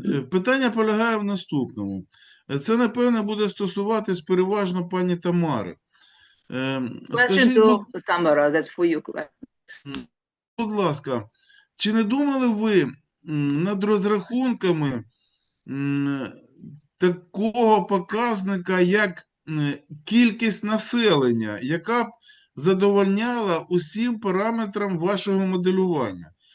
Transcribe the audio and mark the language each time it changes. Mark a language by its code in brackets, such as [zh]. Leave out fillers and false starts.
[uk] Питання полягає в наступному. Це, напевно, буде стосуватись переважно пані Тамари. [en] Question to Tamara, that's for you. [uk] Будь ласка, чи не думали ви над розрахунками такого показника, як кількість населення, яка б задовольняла усім параметрам вашого моделювання?